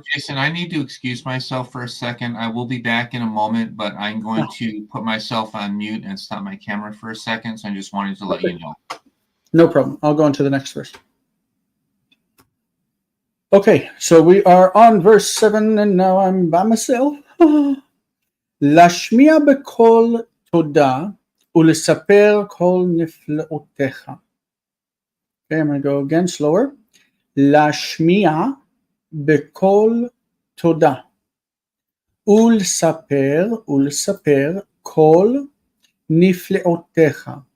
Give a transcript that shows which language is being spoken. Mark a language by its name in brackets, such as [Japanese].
[English] Okay, Jason, I need to excuse myself for a second. I will be back in a moment, but I'm going to put myself on mute and stop my camera for a second. So I just wanted to let you know. No problem. I'll go on to the next verse. Okay, so we are on verse 7, and now I'm by myself. [Hebrew] להשמיע בקול תודה ולספר כל נפלאותיך. [English] Okay, I'm going to go again slower. [Hebrew] להשמיע בקול תודה ולספר כל נפלאותיך.